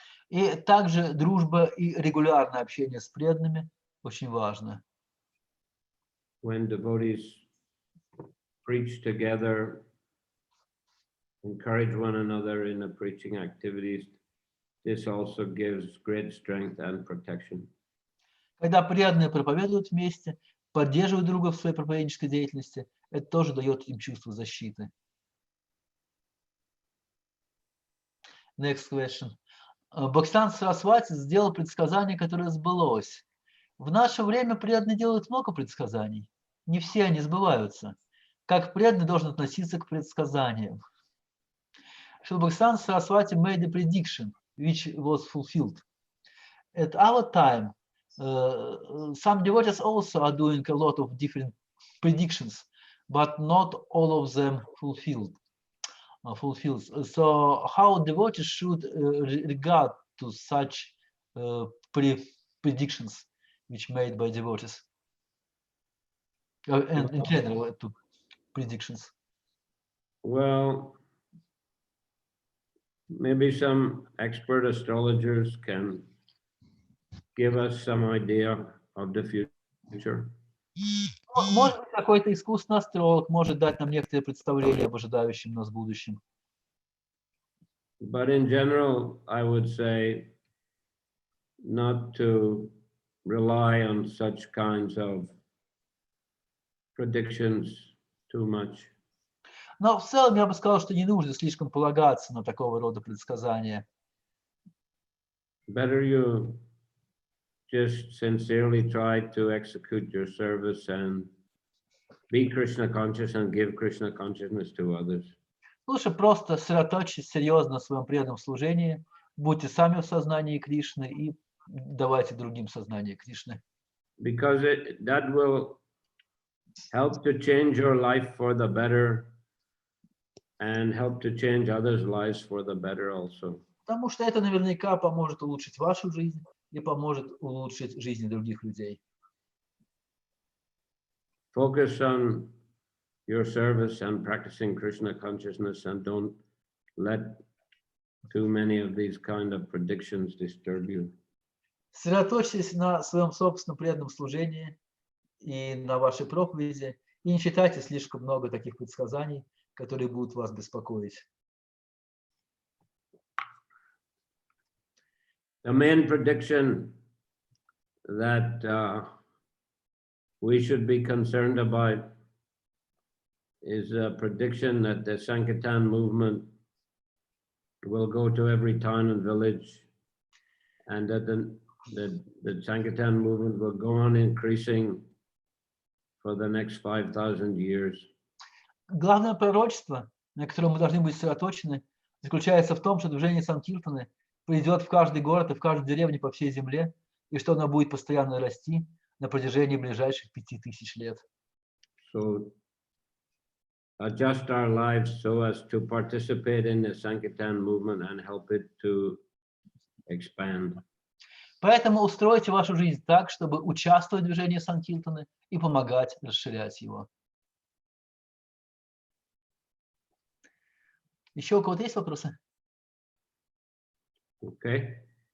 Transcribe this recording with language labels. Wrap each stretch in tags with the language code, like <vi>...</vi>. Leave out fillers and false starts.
<ru>И также дружба и регулярное общение с преданными очень важно.</ru> <en>When devotees preach together, encourage one another in the preaching activities, this also gives great strength and protection.</en> <ru>Когда преданные проповедуют вместе, поддерживают друга в своей проповеднической деятельности, это тоже дает им чувство защиты.</ru> <en>Next question.</en> <ru>Бхактисиданта Сарасвати сделал предсказание, которое сбылось. В наше время преданные делают много предсказаний. Не все они сбываются. Как преданный должен относиться к предсказаниям?</ru> <en>Шрила Бхактисиданта Сарасвати made a prediction, which was fulfilled. At our time, some devotees also are doing a lot of different predictions, but not all of them fulfilled. So how devotees should regard to such predictions which made by devotees? And in general, to predictions. Well, maybe some expert astrologers can give us some idea of the future.</en> <ru>Может быть, какой-то искусственный астролог может дать нам некоторые представления об ожидающем нас будущем.</ru> <en>But in general, I would say not to rely on such kinds of predictions too much.</en> <ru>Но в целом я бы сказал, что не нужно слишком полагаться на такого рода предсказания.</ru> <en>Better you just sincerely try to execute your service and be Krishna conscious and give Krishna consciousness to others.</en> <ru>Лучше просто сосредоточьтесь серьезно на своем преданном служении, будьте сами в сознании Кришны и давайте другим сознание Кришны.</ru> <en>Because that will help to change your life for the better and help to change others' lives for the better also.</en> <ru>Потому что это наверняка поможет улучшить вашу жизнь и поможет улучшить жизни других людей.</ru> <en>Focus on your service and practicing Krishna consciousness and don't let too many of these kind of predictions disturb you.</en> <ru>Сосредоточьтесь на своем собственном преданном служении и на вашей проповеди, и не читайте слишком много таких предсказаний, которые будут вас беспокоить.</ru> <en>The main prediction that we should be concerned about is a prediction that the Sankirtan movement will go to every town and village, and that the Sankirtan movement will go on increasing for the next 5,000 years.</en> <ru>Главное пророчество, на котором мы должны быть сосредоточены, заключается в том, что движение Санкиртаны придет в каждый город и в каждую деревню по всей земле, и что оно будет постоянно расти на протяжении ближайших 5000 лет.</ru> <en>So adjust our lives so as to participate in the Sankirtan movement and help it to expand.</en> <ru>Поэтому устройте вашу жизнь так, чтобы участвовать в движении Санкиртаны и помогать расширять его. Еще у кого-то есть вопросы?</ru> <en>Okay.</en>